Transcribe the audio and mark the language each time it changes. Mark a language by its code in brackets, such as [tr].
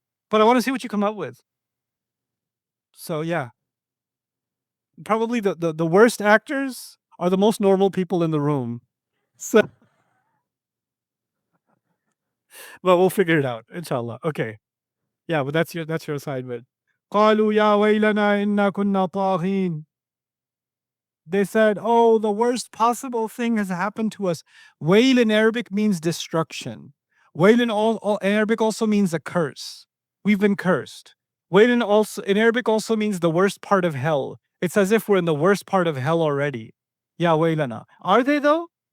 [en] But I want to see what you come up with. So yeah. Probably the worst actors are the most normal people in the room. So, well, we'll figure it out, inshallah. Okay. Yeah, but that's your assignment. [ar] قالوا يا ويلنا إنا كنا طاغين. [en] They said, oh, the worst possible thing has happened to us. Wail in Arabic means destruction. Wail in Arabic also means a curse. We've been cursed. Wail in Arabic also means the worst part of hell. It's as if we're in the worst part of hell already. [ar] Ya waylana. [en] Are they though?